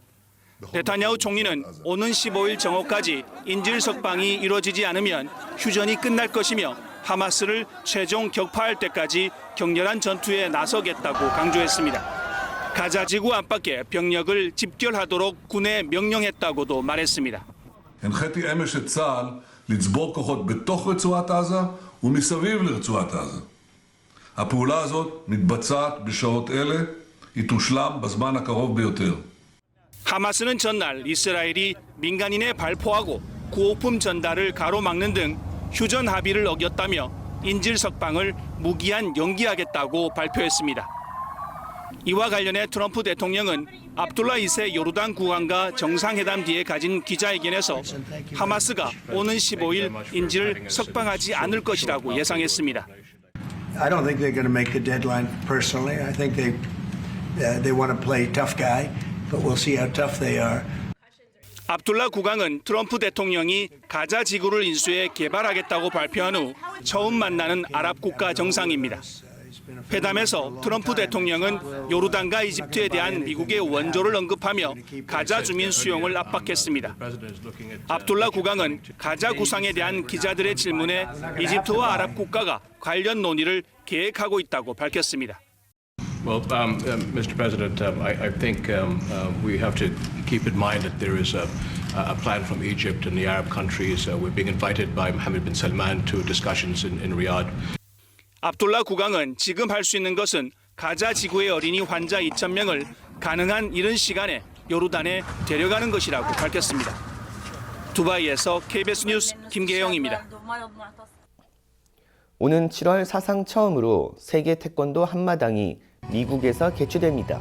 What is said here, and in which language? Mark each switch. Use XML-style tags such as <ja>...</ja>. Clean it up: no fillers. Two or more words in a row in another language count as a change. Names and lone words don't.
<ko>네타냐후 총리는 오는 15일 정오까지 인질 석방이 이루어지지 않으면 휴전이 끝날 것이며 하마스를 최종 격파할 때까지 격렬한 전투에 나서겠다고 강조했습니다. 가자 지구 안팎에 병력을 집결하도록 군에 명령했다고도 말했습니다.</ko> <he>הנחיתי אמש את צה"ל לצבור כוחות בתוך רצועת עזה ומסביב לרצועת עזה. הפעולה הזאת מתבצעת בשעות אלה, היא תושלם בזמן הקרוב ביותר.</he> <ko>하마스는 전날 이스라엘이 민간인에 발포하고 구호품 전달을 가로막는 등 휴전 합의를 어겼다며 인질 석방을 무기한 연기하겠다고 발표했습니다. 이와 관련해 트럼프 대통령은 압둘라 2세 요르단 국왕과 정상회담 뒤에 가진 기자회견에서 하마스가 오는 15일 인질을 석방하지 않을 것이라고 예상했습니다.</ko> <en>I don't think they're going to make the deadline personally. I think they want to play tough guy, but we'll see how tough they are.</en> <ko>압둘라 국왕은 트럼프 대통령이 가자 지구를 인수해 개발하겠다고 발표한 후 처음 만나는 아랍 국가 정상입니다. 회담에서 트럼프 대통령은 요르단과 이집트에 대한 미국의 원조를 언급하며 가자 주민 수용을 압박했습니다. 압둘라 국왕은 가자 구상에 대한 기자들의 질문에 이집트와 아랍 국가가 관련 논의를 계획하고 있다고 밝혔습니다.</ko> <en>Well, Mr. President, I think we have to keep in mind that there is a plan from Egypt and the Arab countries. We're being invited by Mohammed bin Salman to discussions in Riyadh.</en> <ko>압둘라 국왕은 지금 할 수 있는 것은 가자 지구의 어린이 환자 2,000명을 가능한 이른 시간에 요르단에 데려가는 것이라고 밝혔습니다. 두바이에서 KBS 뉴스 김계영입니다. 오는 7월 사상 처음으로 세계 태권도 한마당이 미국에서 개최됩니다.</ko>